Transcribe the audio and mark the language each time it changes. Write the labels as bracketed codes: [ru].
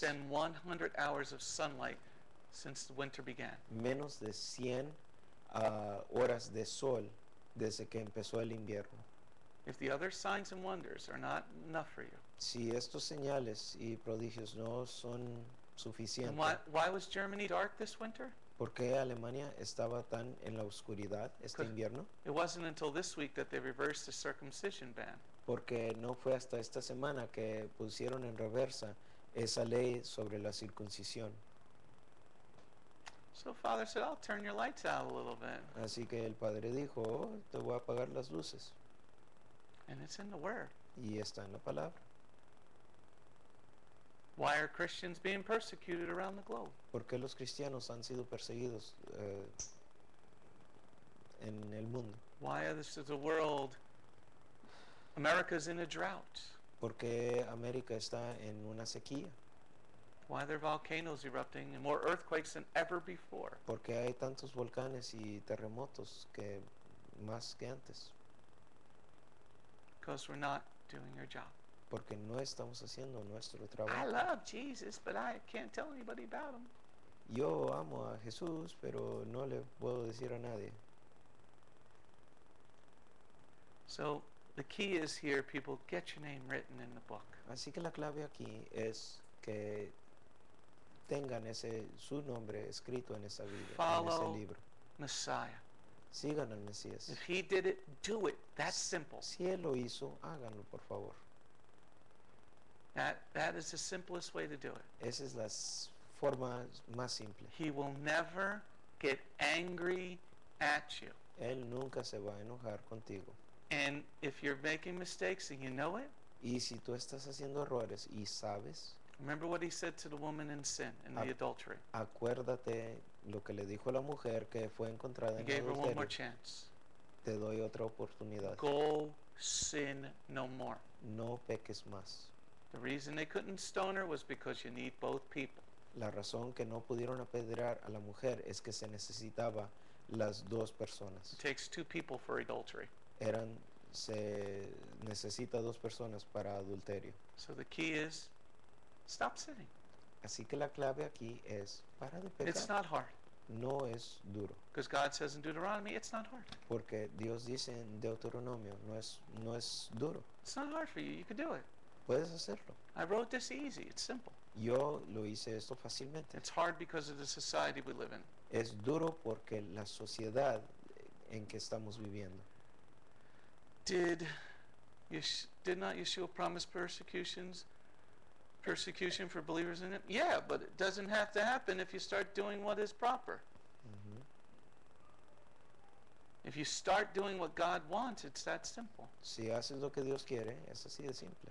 [en] than 100 hours of sunlight since the winter began. [es] menos de 100 horas de sol desde que empezó el invierno. [en] If the other signs and wonders are not enough for you, [es] Si estos señales y prodigios no son [en] and [es] suficientes, [en] why was Germany dark this winter? [es] ¿por qué Alemania estaba tan en la oscuridad este Pues- invierno? [en] It wasn't until this week that they reversed the circumcision ban. [es] Porque no fue hasta esta semana que pusieron en reversa esa ley sobre la circuncisión. [en] So Father said, I'll turn your lights out a little bit. [es] Así que el padre dijo, "Oh, te voy a apagar las luces." [en] And it's in the Word. [es] Y está en la palabra. [en] Why are Christians being persecuted around the globe? [es] ¿Por qué los cristianos han sido perseguidos en el mundo? [en] Why is the world, America's in a drought? [es] ¿Por qué América está en una sequía? [en] Why are there volcanoes erupting and more earthquakes than ever before? [es] ¿Por qué hay tantos volcanes y terremotos que más que antes? [en] Because we're not doing our job. [es] Porque no estamos haciendo nuestro [en] I [es] trabajo. [en] love Jesus, but I can't tell anybody about him. [es] Yo amo a Jesús, pero no le puedo decir a nadie. [en] So the key is here, people, get your name written in the book. [es] Así que la clave aquí es que tengan su nombre escrito en esa Biblia, en [en] Follow [es] ese libro. [en] Messiah. [es] Sigan al Mesías. [en] If he did it, do it. That's simple. [es] Si Él lo hizo, háganlo, por favor. [en] That is the simplest way to do it. [es] Esa es la forma más simple. [en] He will never get angry at you. [es] Él nunca se va a enojar contigo. [en] And if you're making mistakes and you know it, [es] Y si tú estás haciendo errores y sabes, [en] remember what he said to the woman in sin, in the adultery. [es] acuérdate lo que le dijo a la mujer que fue encontrada [en] He [es] en [en] gave her one more [es] adulterio. [en] chance. [es] Te doy otra oportunidad. [en] Go sin no more. [es] No peques más. [en] The reason they couldn't stone her was because you need both people. [es] La razón que no pudieron apedrear a la mujer es que se necesitaba las dos personas. [en] It takes 2 people for adultery. [es] Se necesita dos personas para adulterio. [en] So the key is stop sinning. [es] Así que la clave aquí es para de [en] It's [es] pecar. [en] not hard. [es] No es duro, [en] Because God says in Deuteronomy, it's not hard. [es] porque Dios dice en Deuteronomio, no es duro. [en] It's not hard for you. You can do it. [es] Puedes hacerlo. [en] I wrote this easy. It's simple. [es] Yo lo hice esto fácilmente. [en] It's hard because of the society we live in. [es] Es duro porque la sociedad en que estamos viviendo. [en] Did not Yeshua promise persecution for believers in him? Yeah, but it doesn't have to happen if you start doing what is proper. Ujú. If you start doing what God wants, it's that simple. [es] Si haces lo que Dios quiere, es así de simple.